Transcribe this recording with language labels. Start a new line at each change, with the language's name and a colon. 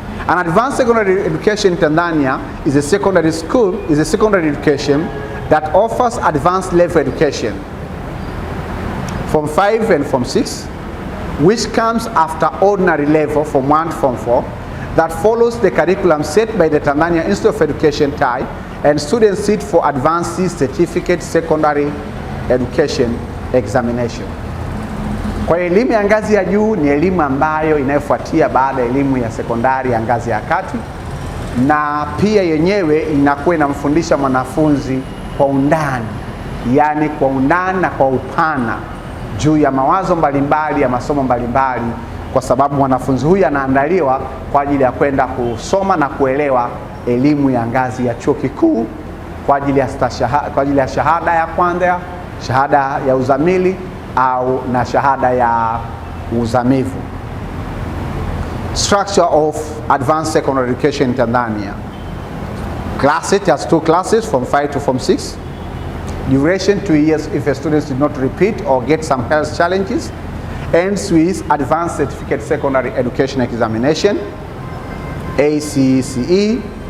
English: An advanced secondary education in Tanzania is a secondary education that offers advanced level education, Form 5 and Form 6, which comes after ordinary level Form 1 to Form 4, that follows the curriculum set by the Tanzania Institute of Education TAI, and students sit for advanced certificate secondary education examination.
Swahili: Kwa elimu ya ngazi ya juu ni elimu ambayo inayofuatia baada ya elimu ya sekondari ya ngazi ya kati, na pia yenyewe inakuwa inamfundisha mwanafunzi kwa undani, yani kwa undani na kwa upana juu ya mawazo mbalimbali ya masomo mbalimbali, kwa sababu mwanafunzi huyu anaandaliwa kwa ajili ya kwenda kusoma na kuelewa elimu ya ngazi ya chuo kikuu kwa ajili ya shahada ya kwanza, shahada ya uzamili au na shahada ya uzamivu.
English: Structure of advanced secondary education in Tanzania. It has 2 classes, from 5 to Form 6. Duration 2 years if a student did not repeat or get some health challenges. Ends with advanced certificate secondary education examination, ACCE.